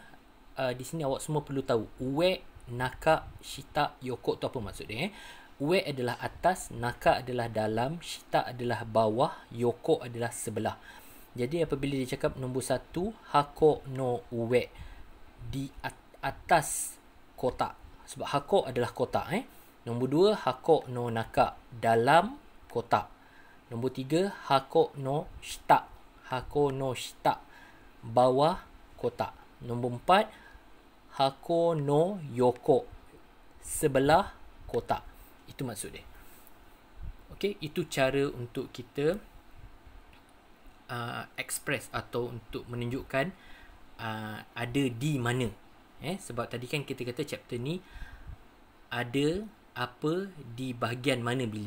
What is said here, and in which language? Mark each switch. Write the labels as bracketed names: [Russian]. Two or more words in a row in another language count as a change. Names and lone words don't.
[Malay] Di sini awak semua perlu tahu [Japanese] ue, naka, shita, yoko [Malay] tu apa maksud dia. Ue adalah atas, naka adalah dalam, shita adalah bawah, yoko adalah sebelah. Jadi apabila dia cakap nombor 1, [Japanese] hako no ue, [Malay] di atas kotak. Sebab hako adalah kotak. Nombor 2, [Japanese] hako no naka, [Malay] dalam kotak. Nombor 3, [Japanese] hako no shita, hako no shita, [Malay] bawah kotak. Nombor 4, [Japanese] hako no yoko, [Malay] sebelah kotak. Itu maksud dia. Okey, itu cara untuk kita express atau untuk menunjukkan ada di mana. Sebab tadi kan kita kata chapter ni ada apa di bahagian mana bilik.